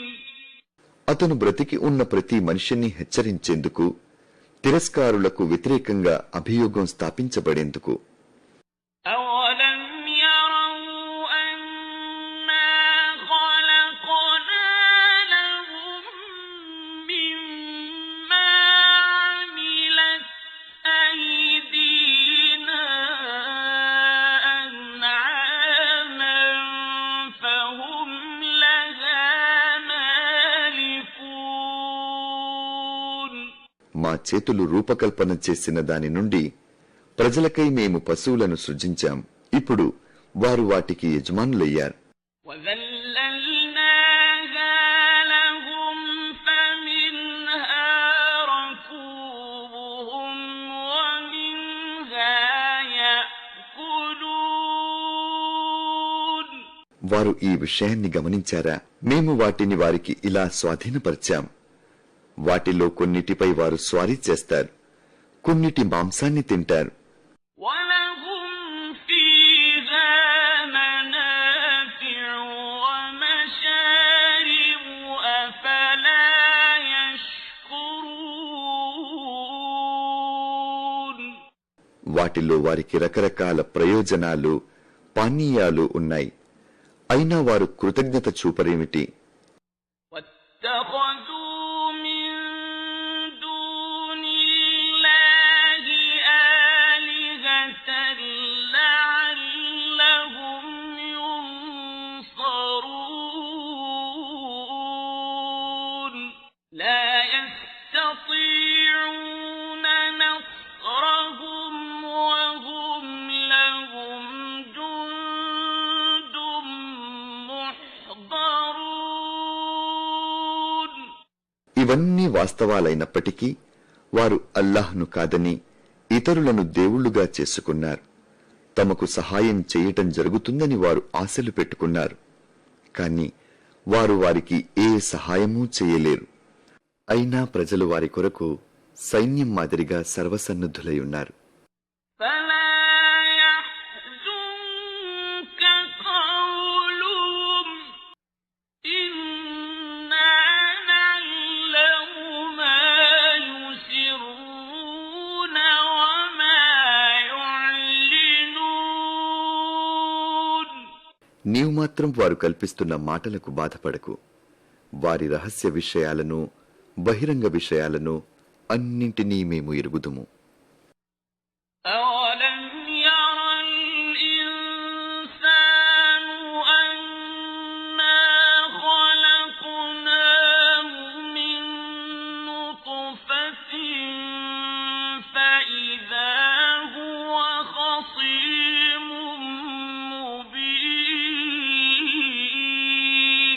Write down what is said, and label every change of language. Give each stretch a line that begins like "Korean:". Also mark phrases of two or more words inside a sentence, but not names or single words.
Telugu: అతను బ్రతికి ఉన్న ప్రతి మనిషిని హెచ్చరించేందుకు, తిరస్కారులకు వ్యతిరేకంగా అభియోగం స్థాపించబడేందుకు.
Arabic: أولم يروا أنا خلقنا لهم مما عملت أيدينا أنعاما فهم لها مالكون
Telugu: మా చేతులు రూపకల్పన చేసిన దాని నుండి ప్రజలకై మేము పశువులను సృజించాం. ఇప్పుడు వారు వాటికి యజమానులయ్యారు.
Arabic: وَذَلَّلْنَاهَا لَهُمْ فَمِنْهَا رَكُوبُهُمْ وَمِنْهَا يَأْكُلُونَ.
Telugu: వారు ఈ విషయాన్ని గమనించారా? మేము వాటిని వారికి ఇలా స్వాధీనపరిచాం. వాటిలో కొన్నిటిపై వారు స్వారీ చేస్తారు, కొన్నిటి మాంసాన్ని తింటారు.
Arabic: وَلَهُمْ فِيهَا مَنَافِعُ وَمَشَارِبُ أَفَلَا يَشْكُرُونَ.
Telugu: వాటిలో వారికి రకరకాల ప్రయోజనాలు, పానీయాలు ఉన్నాయి. అయినా వారు కృతజ్ఞత చూపరేమిటి?
Arabic: وَاتَّخَذُوا مِن دُونِ اللَّهِ آلِهَةً لَّعَلَّهُمْ يُنصَرُونَ. لَا يَسْتَطِيعُونَ نَصْرَهُمْ وَهُمْ لَهُمْ جُندٌ مُّحْضَرُونَ.
Telugu: ఇవన్నీ వాస్తవాలైనప్పటికీ వారు అల్లాహ్ను కాదని ఇతరులను దేవుళ్లుగా చేసుకున్నారు. తమకు సహాయం చేయటం జరుగుతుందని వారు ఆశలు పెట్టుకున్నారు. కాని వారు వారికి ఏ సహాయమూ చేయలేరు. అయినా ప్రజలు వారి కొరకు సైన్యం మాదిరిగా సర్వసన్నద్ధులై ఉన్నారు.
Arabic: فَلَا يَحْزُنكَ قَوْلُهُمْ إِنَّا نَعْلَمُ مَا يُسِرُّونَ وَمَا يُعْلِنُونَ.
Telugu: నీవు మాత్రం వారు కల్పిస్తున్న మాటలకు బాధపడకు. వారి రహస్య విషయాలను, బహిరంగ విషయాలను అన్నింటినీ మేము ఎరుగుదుము.
Arabic: أَوَلَمْ يَرَ الْإِنسَانُ أَنَّا خَلَقْنَاهُ مِن نُّطْفَةٍ فَإِذَا هُوَ خَصِيمٌ مُّبِينٌ.